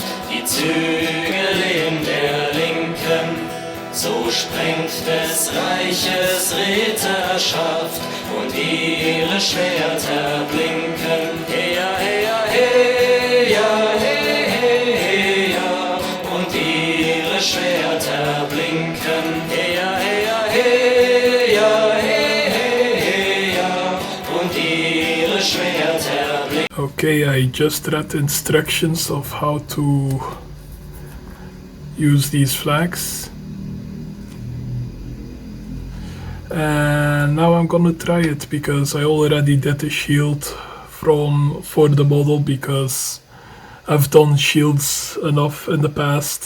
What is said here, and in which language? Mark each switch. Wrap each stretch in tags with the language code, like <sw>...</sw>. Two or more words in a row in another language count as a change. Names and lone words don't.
<de>die Zügel in der Linken, so sprengt des Reiches Ritterschaft und ihre Schwerter blinken. Heya, heya, heya, heya, heya, und ihre Schwerter blinken. Heya, heya, heya, heya, und ihre Schwerter blinken.</de> <en>Okay, I just read the instructions of how to use these flags. And now I'm gonna try it, because I already did a shield for the model, because I've done shields enough in the past.</en>